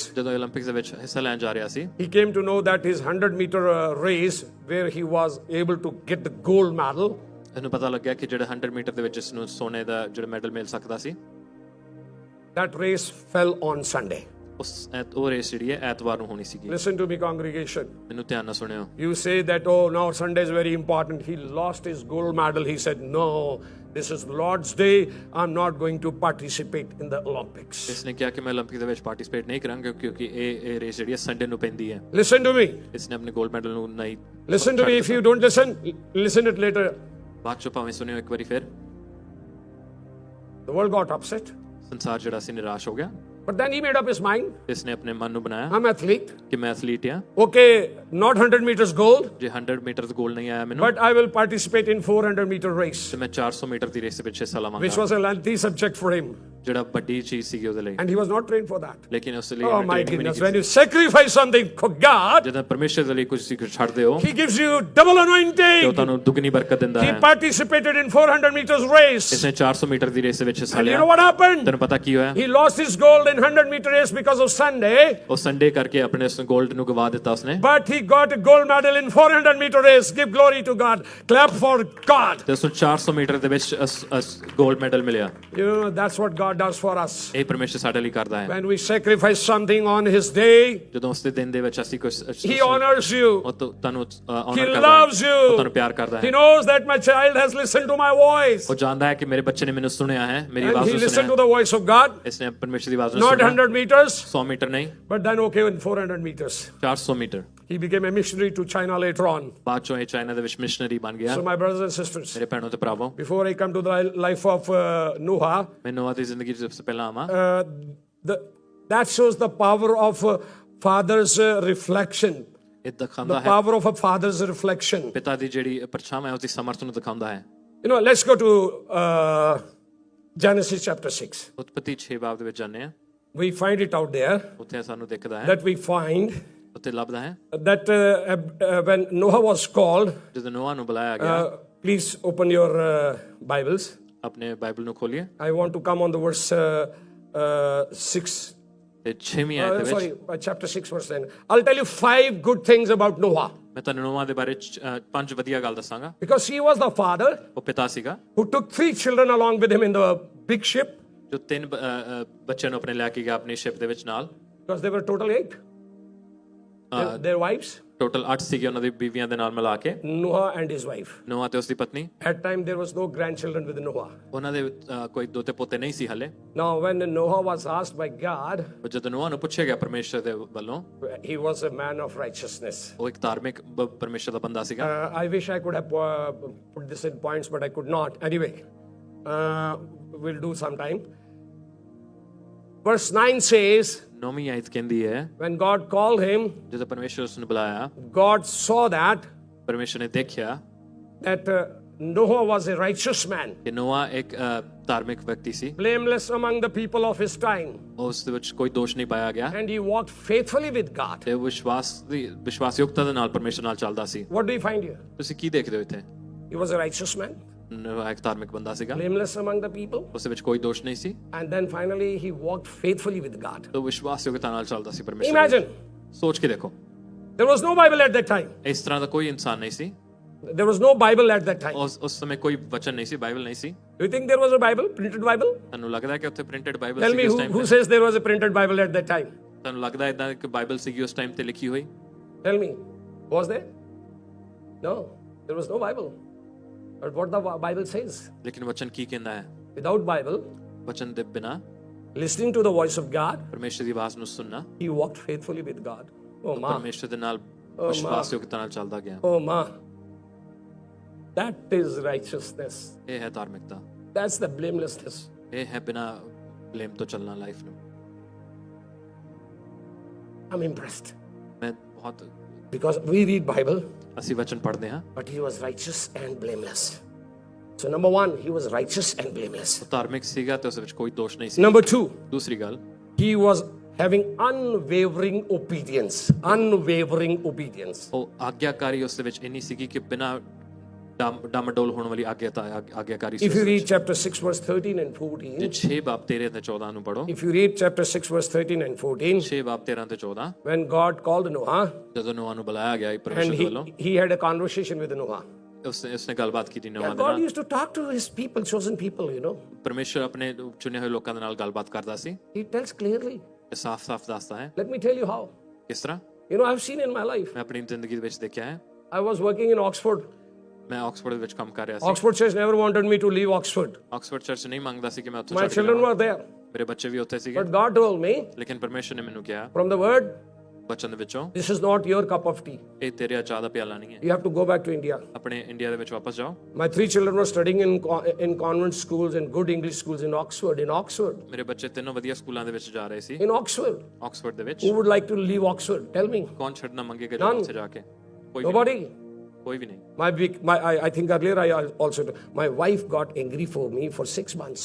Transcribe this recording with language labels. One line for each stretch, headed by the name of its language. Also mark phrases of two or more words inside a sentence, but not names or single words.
Punjabi: ਜਦੋਂ 올림픽ਸ ਦੇ ਵਿੱਚ ਹਿੱਸਾ ਲੈਣ ਜਾ ਰਿਹਾ ਸੀ
English: he came to know that his 100-meter race, where he was able to get the gold medal,
Punjabi: ਇਹਨੂੰ ਪਤਾ ਲੱਗਿਆ ਕਿ ਜਿਹੜਾ 100 ਮੀਟਰ ਦੇ ਵਿੱਚ ਇਸ ਨੂੰ ਸੋਨੇ ਦਾ ਜਿਹੜਾ ਮੈਡਲ ਮਿਲ ਸਕਦਾ ਸੀ
English: that race fell on Sunday.
Punjabi: ਉਹ ਰੇਸ ਜਿਹੜੀ ਹੈ ਐਤਵਾਰ ਨੂੰ ਹੋਣੀ ਸੀਗੀ
English: Listen to me, congregation.
Punjabi: ਮੈਨੂੰ ਧਿਆਨ ਨਾਲ ਸੁਣਿਓ
English: You say that, oh, now Sunday is very important. He lost his gold medal. He said, no, this is Lord's Day. I'm not going to participate in the Olympics.
Punjabi: ਇਸਨੇ ਕਿਹਾ ਕਿ ਮੈਂ 올림픽 ਦੇ ਵਿੱਚ ਪਾਰਟਿਸਿਪੇਟ ਨਹੀਂ ਕਰਾਂਗਾ ਕਿਉਂਕਿ ਇਹ ਰੇਸ ਜਿਹੜੀ ਹੈ ਸੰਡੇ ਨੂੰ ਪੈਂਦੀ ਹੈ
English: Listen to me.
Punjabi: ਇਸਨੇ ਆਪਣੇ
English: gold medal
Punjabi: ਨੂੰ ਨਹੀਂ
English: Listen to me. If you don't listen, listen it later.
Punjabi: ਬਾਅਦ ਚੋਂ ਭਾਵੇਂ ਸੁਣਿਓ ਇੱਕ ਵਾਰੀ ਫਿਰ
English: The world got upset.
Punjabi: ਸੰਸਾਰ ਜਿਹੜਾ ਸੀ ਨਿਰਾਸ਼ ਹੋ ਗਿਆ
English: But then he made up his mind.
Punjabi: ਇਸਨੇ ਆਪਣੇ ਮਨ ਨੂੰ ਬਣਾਇਆ
English: I'm athlete.
Punjabi: ਕਿ ਮੈਂ ਐਥਲੀਟ ਹਾਂ
English: Okay, not 100 meters gold,
Punjabi: ਜੇ 100 ਮੀਟਰ ਗੋਲ ਨਹੀਂ ਆਇਆ ਮੈਨੂੰ
English: but I will participate in 400-meter race,
Punjabi: ਤੇ ਮੈਂ 400 ਮੀਟਰ ਦੀ ਰੇਸ ਦੇ ਵਿੱਚ ਹਿੱਸਾ
English: which
Punjabi: ਲਵਾਂਗਾ
English: was a lengthy subject for him.
Punjabi: ਜਿਹੜਾ ਵੱਡੀ ਚੀਜ਼ ਸੀਗੀ ਉਹਦੇ ਲਈ
English: And he was not trained for that.
Punjabi: ਲੇਕਿਨ ਉਸ ਲਈ
English: Oh
Punjabi: ਉਹਨੇ
English: my
Punjabi: training ਵੀ ਨਹੀਂ
English: goodness, when
Punjabi: ਕੀਤੀ
English: you sacrifice something for God,
Punjabi: ਜਦੋਂ ਪਰਮੇਸ਼ਰ ਦੇ ਲਈ ਕੁਝ ਛੱਡਦੇ ਹੋ
English: he gives you double
Punjabi: ਤੇ ਉਹ
English: anointing.
Punjabi: ਤੁਹਾਨੂੰ ਦੁੱਗਣੀ ਬਰਕਤ ਦਿੰਦਾ
English: He
Punjabi: ਹੈ
English: participated in 400 meters race.
Punjabi: ਇਸਨੇ 400 ਮੀਟਰ ਦੀ ਰੇਸ ਦੇ ਵਿੱਚ ਹਿੱਸਾ
English: And you
Punjabi: ਲਿਆ
English: know what happened?
Punjabi: ਤੈਨੂੰ ਪਤਾ ਕੀ ਹੋਇਆ
English: He lost his gold in 100-meter race because of Sunday,
Punjabi: ਉਹ ਸੰਡੇ ਕਰਕੇ ਆਪਣੇ ਉਸ 골ਡ ਨੂੰ ਗਵਾ ਦਿੱਤਾ ਉਸਨੇ
English: but he got a gold medal in 400-meter race. Give glory to God. Clap for God.
Punjabi: ਤੇ ਉਸਨੂੰ 400 ਮੀਟਰ ਦੇ ਵਿੱਚ
English: gold medal
Punjabi: ਮਿਲਿਆ
English: You know, that's what God does for us.
Punjabi: ਇਹ ਪਰਮੇਸ਼ਰ ਸਾਡੇ ਲਈ ਕਰਦਾ ਹੈ
English: When we sacrifice something on his day,
Punjabi: ਜਦੋਂ ਉਸ ਦੇ ਦਿਨ ਦੇ ਵਿੱਚ ਅਸੀਂ ਕੁਝ
English: he honors you.
Punjabi: ਉਹ ਤੁਹਾਨੂੰ
English: He
Punjabi: ਆਨਰ ਕਰਦਾ
English: loves
Punjabi: ਹੈ ਉਹ
English: you.
Punjabi: ਤੁਹਾਨੂੰ ਪਿਆਰ ਕਰਦਾ
English: He
Punjabi: ਹੈ
English: knows that my child has listened to my voice.
Punjabi: ਉਹ ਜਾਣਦਾ ਹੈ ਕਿ ਮੇਰੇ ਬੱਚੇ ਨੇ ਮੈਨੂੰ ਸੁਣਿਆ ਹੈ ਮੇਰੀ
English: And
Punjabi: ਆਵਾਜ਼
English: he
Punjabi: ਨੂੰ
English: listened
Punjabi: ਸੁਣਿਆ
English: to the voice of God.
Punjabi: ਇਸਨੇ ਪਰਮੇਸ਼ਰ ਦੀ ਆਵਾਜ਼ ਨੂੰ
English: Not
Punjabi: ਸੁਣਿਆ
English: 100 meters,
Punjabi: 100 ਮੀਟਰ ਨਹੀਂ
English: but then okay in 400 meters.
Punjabi: 400 ਮੀਟਰ
English: He became a missionary to China later on.
Punjabi: ਬਾਅਦ ਚੋਂ ਇਹ ਚਾਈਨਾ ਦੇ ਵਿੱਚ ਮਿਸ਼ਨਰੀ ਬਣ ਗਿਆ
English: So my brothers and sisters,
Punjabi: ਮੇਰੇ ਭੈਣੋ ਤੇ ਭਰਾਵੋ
English: before I come to the life of Noah,
Punjabi: ਮੈਂ ਨੋਆ ਦੀ ਜ਼ਿੰਦਗੀ ਦੇ ਸਭ ਤੋਂ ਪਹਿਲਾਂ ਆਵਾਂ
English: that shows the power of father's reflection.
Punjabi: ਇਹ
English: The
Punjabi: ਦਿਖਾਉਂਦਾ ਹੈ
English: power of a father's reflection.
Punjabi: ਪਿਤਾ ਦੀ ਜਿਹੜੀ ਪਰਛਾਵਾਂ ਹੈ ਉਸ ਦੀ ਸਮਰਥ ਨੂੰ ਦਿਖਾਉਂਦਾ ਹੈ
English: You know, let's go to Genesis chapter 6.
Punjabi: ਉਤਪਤੀ 6 ਬਾਬ ਦੇ ਵਿੱਚ ਜਾਂਦੇ ਆ
English: We find it out there
Punjabi: ਉੱਥੇ ਸਾਨੂੰ ਦਿਖਦਾ ਹੈ
English: that we find
Punjabi: ਉੱਥੇ ਲੱਭਦਾ ਹੈ
English: that when Noah was called,
Punjabi: ਜਦੋਂ ਨੋਆ ਨੂੰ ਬੁਲਾਇਆ ਗਿਆ
English: please open your Bibles.
Punjabi: ਆਪਣੇ ਬਾਈਬਲ ਨੂੰ ਖੋਲੀਏ
English: I want to come on the verse 6.
Punjabi: ਤੇ 6ਵੀਂ ਆਇਤ ਦੇ
English: Sorry,
Punjabi: ਵਿੱਚ
English: chapter 6, verse 10. I'll tell you 5 good things about Noah.
Punjabi: ਮੈਂ ਤੁਹਾਨੂੰ ਨੋਆ ਦੇ ਬਾਰੇ 5 ਵਧੀਆ ਗੱਲ ਦੱਸਾਂਗਾ
English: Because he was the father
Punjabi: ਉਹ ਪਿਤਾ ਸੀਗਾ
English: who took 3 children along with him in the big ship.
Punjabi: ਜੋ 3 ਬੱਚਿਆਂ ਨੂੰ ਆਪਣੇ ਲੈ ਕੇ ਗਿਆ ਆਪਣੀ ਸ਼ਿਪ ਦੇ ਵਿੱਚ ਨਾਲ
English: Because they were total 8. Their wives,
Punjabi: ਟੋਟਲ 8 ਸੀਗੇ ਉਹਨਾਂ ਦੀ ਬੀਵੀਆਂ ਦੇ ਨਾਲ ਮਿਲਾ ਕੇ
English: Noah and his wife.
Punjabi: ਨੋਆ ਤੇ ਉਸ ਦੀ ਪਤਨੀ
English: At time there was no grandchildren with Noah.
Punjabi: ਉਹਨਾਂ ਦੇ ਕੋਈ ਦੋਤੇ ਪੋਤੇ ਨਹੀਂ ਸੀ ਹਲੇ
English: Now when Noah was asked by God,
Punjabi: ਜਦੋਂ ਨੋਆ ਨੂੰ ਪੁੱਛਿਆ ਗਿਆ ਪਰਮੇਸ਼ਰ ਦੇ ਵੱਲੋਂ
English: he was a man of righteousness.
Punjabi: ਉਹ ਇੱਕ ਧਾਰਮਿਕ ਪਰਮੇਸ਼ਰ ਦਾ ਬੰਦਾ ਸੀਗਾ
English: I wish I could have put this in points, but I could not. Anyway, we'll do sometime. Verse 9 says,
Punjabi: ਨੌਵੀਂ ਆਇਤ ਕਹਿੰਦੀ ਹੈ
English: when God called him,
Punjabi: ਜਦੋਂ ਪਰਮੇਸ਼ਰ ਉਸ ਨੂੰ ਬੁਲਾਇਆ
English: God saw that
Punjabi: ਪਰਮੇਸ਼ਰ ਨੇ ਦੇਖਿਆ
English: Noah was a righteous man,
Punjabi: ਕਿ ਨੋਆ ਇੱਕ ਧਾਰਮਿਕ ਵਿਅਕਤੀ ਸੀ
English: blameless among the people of his time,
Punjabi: ਉਸ ਦੇ ਵਿੱਚ ਕੋਈ ਦੋਸ਼ ਨਹੀਂ ਪਾਇਆ ਗਿਆ
English: and he walked faithfully with God.
Punjabi: ਤੇ ਵਿਸ਼ਵਾਸਯੋਗਤਾ ਦੇ ਨਾਲ ਪਰਮੇਸ਼ਰ ਨਾਲ ਚੱਲਦਾ ਸੀ
English: What do you find here?
Punjabi: ਤੁਸੀਂ ਕੀ ਦੇਖਦੇ ਹੋ ਇੱਥੇ
English: He was a righteous man,
Punjabi: ਨੋਆ ਇੱਕ ਧਾਰਮਿਕ ਬੰਦਾ ਸੀਗਾ
English: blameless among the people,
Punjabi: ਉਸ ਦੇ ਵਿੱਚ ਕੋਈ ਦੋਸ਼ ਨਹੀਂ ਸੀ
English: and then finally he walked faithfully with God.
Punjabi: ਤੇ ਵਿਸ਼ਵਾਸਯੋਗਤਾ ਨਾਲ ਚੱਲਦਾ ਸੀ ਪਰਮੇਸ਼ਰ ਨਾਲ।
English: Imagine,
Punjabi: ਸੋਚ ਕੇ ਦੇਖੋ
English: there was no Bible at that time.
Punjabi: ਇਸ ਤਰ੍ਹਾਂ ਦਾ ਕੋਈ ਇਨਸਾਨ ਨਹੀਂ ਸੀ
English: There was no Bible at that time.
Punjabi: ਉਸ ਸਮੇਂ ਕੋਈ ਵਚਨ ਨਹੀਂ ਸੀ ਬਾਈਬਲ ਨਹੀਂ ਸੀ
English: Do you think there was a Bible, printed Bible?
Punjabi: ਤੁਹਾਨੂੰ ਲੱਗਦਾ ਹੈ ਕਿ ਉੱਥੇ
English: printed Bible Tell
Punjabi: ਸੀ
English: me
Punjabi: ਉਸ ਟਾਈਮ
English: who
Punjabi: ਤੇ
English: says there was a printed Bible at that time?
Punjabi: ਤੁਹਾਨੂੰ ਲੱਗਦਾ ਹੈ ਇਦਾਂ ਕਿ ਬਾਈਬਲ ਸੀਗੀ ਉਸ ਟਾਈਮ ਤੇ ਲਿਖੀ ਹੋਈ
English: Tell me, was there? No, there was no Bible. But what the Bible says,
Punjabi: ਲੇਕਿਨ ਵਚਨ ਕੀ ਕਹਿੰਦਾ ਹੈ
English: without Bible,
Punjabi: ਵਚਨ ਦੇ ਬਿਨਾ
English: listening to the voice of God,
Punjabi: ਪਰਮੇਸ਼ਰ ਦੀ ਆਵਾਜ਼ ਨੂੰ ਸੁਣਨਾ
English: he walked faithfully with God. Oh ma,
Punjabi: ਪਰਮੇਸ਼ਰ ਦੇ ਨਾਲ ਵਿਸ਼ਵਾਸਯੋਗਤਾ ਨਾਲ ਚੱਲਦਾ ਗਿਆ
English: oh ma. That is righteousness.
Punjabi: ਇਹ ਹੈ ਧਾਰਮਿਕਤਾ
English: That's the blamelessness.
Punjabi: ਇਹ ਹੈ ਬਿਨਾ ਬਲੇਮ ਤੋਂ ਚੱਲਣਾ ਲਾਈਫ ਨੂੰ
English: I'm impressed
Punjabi: ਮੈਂ ਬਹੁਤ
English: because we read Bible,
Punjabi: ਅਸੀਂ ਵਚਨ ਪੜ੍ਹਦੇ ਹਾਂ
English: but he was righteous and blameless. So number 1, he was righteous and blameless.
Punjabi: ਉਹ ਧਾਰਮਿਕ ਸੀਗਾ ਤੇ ਉਸ ਵਿੱਚ ਕੋਈ ਦੋਸ਼ ਨਹੀਂ ਸੀ
English: Number 2,
Punjabi: ਦੂਸਰੀ ਗੱਲ
English: he was having unwavering obedience. Unwavering obedience.
Punjabi: ਉਹ ਆਗਿਆਕਾਰੀ ਉਸ ਦੇ ਵਿੱਚ ਇੰਨੀ ਸੀਗੀ ਕਿ ਬਿਨਾ ਡਾਮਡੋਲ ਹੋਣ ਵਾਲੀ ਆਗਿਆਕਾਰੀ ਸੀ
English: If you read chapter 6 verse 13 and 14,
Punjabi: ਜੇ 6 ਬਾਬ 13 ਤੇ 14 ਨੂੰ ਪੜੋ
English: if you read chapter 6 verse 13 and 14,
Punjabi: 6 ਬਾਬ 13 ਤੇ 14
English: when God called Noah
Punjabi: ਜਦੋਂ ਨੋਆ ਨੂੰ ਬੁਲਾਇਆ ਗਿਆ
English: and
Punjabi: ਪਰਮੇਸ਼ਰ ਵੱਲੋਂ
English: he had a conversation with Noah.
Punjabi: ਉਸਨੇ ਗੱਲਬਾਤ ਕੀਤੀ ਨੋਆ
English: Yeah,
Punjabi: ਦੇ
English: God
Punjabi: ਨਾਲ
English: used to talk to his people, chosen people, you know.
Punjabi: ਪਰਮੇਸ਼ਰ ਆਪਣੇ ਚੁਣੇ ਹੋਏ ਲੋਕਾਂ ਦੇ ਨਾਲ ਗੱਲਬਾਤ ਕਰਦਾ ਸੀ
English: He tells clearly.
Punjabi: ਇਹ ਸਾਫ਼-ਸਾਫ਼ ਦੱਸਦਾ ਹੈ
English: Let me tell you how.
Punjabi: ਕਿਸ ਤਰ੍ਹਾਂ
English: You know, I've seen in my life.
Punjabi: ਮੈਂ ਆਪਣੀ ਜ਼ਿੰਦਗੀ ਦੇ ਵਿੱਚ ਦੇਖਿਆ ਹੈ
English: I was working in Oxford.
Punjabi: ਮੈਂ ਆਕਸਫੋਰਡ ਦੇ ਵਿੱਚ ਕੰਮ ਕਰ ਰਿਹਾ ਸੀ
English: Oxford Church never wanted me to leave Oxford.
Punjabi: ਆਕਸਫੋਰਡ ਚਰਚ ਨਹੀਂ ਮੰਗਦਾ ਸੀ ਕਿ ਮੈਂ ਉੱਥੇ
English: My
Punjabi: ਛੱਡ ਕੇ
English: children
Punjabi: ਜਾਵਾਂ
English: were there.
Punjabi: ਮੇਰੇ ਬੱਚੇ ਵੀ ਉੱਥੇ ਸੀਗੇ
English: But God told me
Punjabi: ਲੇਕਿਨ ਪਰਮੇਸ਼ਰ ਨੇ ਮੈਨੂੰ ਕਿਹਾ
English: from the word,
Punjabi: ਬਚਨ ਦੇ ਵਿੱਚੋਂ
English: This is not your cup of tea.
Punjabi: ਇਹ ਤੇਰੇ ਚਾਹ ਦਾ ਪਿਆਲਾ ਨਹੀਂ ਹੈ
English: You have to go back to India.
Punjabi: ਆਪਣੇ ਇੰਡੀਆ ਦੇ ਵਿੱਚ ਵਾਪਸ ਜਾਓ
English: My 3 children were studying in convent schools and good English schools in Oxford.
Punjabi: ਮੇਰੇ ਬੱਚੇ ਤਿੰਨੋਂ ਵਧੀਆ ਸਕੂਲਾਂ ਦੇ ਵਿੱਚ ਜਾ ਰਹੇ ਸੀ
English: In Oxford.
Punjabi: ਆਕਸਫੋਰਡ ਦੇ ਵਿੱਚ
English: Who would like to leave Oxford? Tell me.
Punjabi: ਕੌਣ ਛੱਡਣਾ ਮੰਗੇਗਾ ਜਦੋਂ ਉੱਥੇ ਜਾ ਕੇ ਕੋਈ ਵੀ
English: Nobody.
Punjabi: ਕੋਈ ਵੀ ਨਹੀਂ
English: I think earlier I also, my wife got angry for me for 6 months.